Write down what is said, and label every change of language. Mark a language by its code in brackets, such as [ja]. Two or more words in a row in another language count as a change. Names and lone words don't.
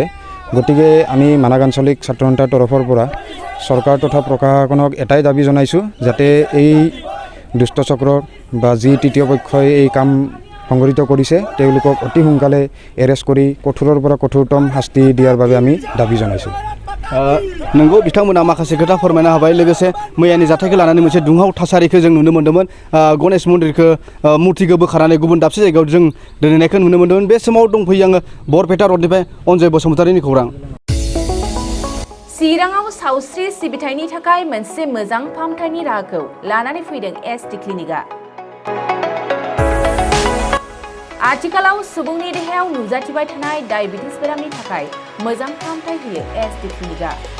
[as] গতিকে আমি মানাক আঞ্চলিক ছাত্ৰ সন্থাৰ তৰফৰ পৰা চৰকাৰ তথা প্ৰশাসনক এটাই দাবী জনাইছোঁ যাতে এই দুষ্ট চক্ৰ বা যি তৃতীয় পক্ষই এই কাম সংঘটিত কৰিছে তেওঁলোকক অতি সোনকালে এৰেষ্ট কৰি কঠোৰৰ পৰা কঠোৰতম শাস্তি দিয়াৰ বাবে আমি দাবী জনাইছোঁ। [brx] नोंगौ बिथांमोना माखासे खोथा फोरमायना होबाय लोगोसे मैयानि जाथायखौ लानानै मोनसे दुंहाव थासारिखौ जों नुनो मोन्दोंमोन गणेश मन्दिरखौ मुर्तिखौ बोखारनानै गुबुन दाबसे जायगायाव जों दोनहैनायखौ नुनो मोन्दोंमोन बे समाव दंफैयो आङो बरपेटा रडनिफ्राय अनजय बसुमतारिनि खौरां चिराङाव सावस्रि सिबिथायनि थाखाय मोनसे मोजां फाहामथायनि राहाखौ लानानै फैदों एसटि क्लिनिकआ आथिखालाव सुबुंनि देहायाव नुजाथिबाय थानाय डायबिटिस बेरामनि थाखाय मोजां फाहामथाय होयो एसटि क्लिनिकआ